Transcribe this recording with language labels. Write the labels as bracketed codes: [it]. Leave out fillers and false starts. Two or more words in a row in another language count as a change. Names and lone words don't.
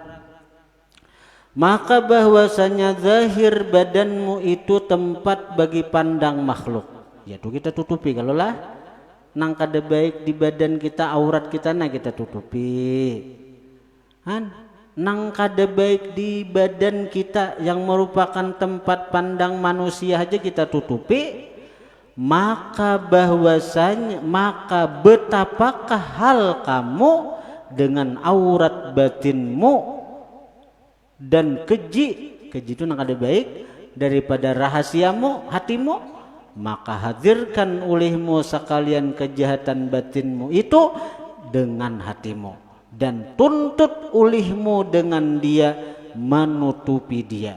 [id] Maka bahwasanya zahir badanmu itu tempat bagi pandang makhluk. [bjn] Ya tuh kita tutupi kalau lah nang kada baik di badan kita aurat kita nah kita tutupi. Nang kada baik di badan kita yang merupakan tempat pandang manusia aja kita tutupi. [id] Maka betapakah hal kamu dengan aurat batinmu dan keji itu [bjn] nang kada baik [id] daripada rahasiamu hatimu, maka hadirkan olehmu sekalian kejahatan batinmu itu dengan hatimu dan tuntut olehmu dengan dia menutupi dia.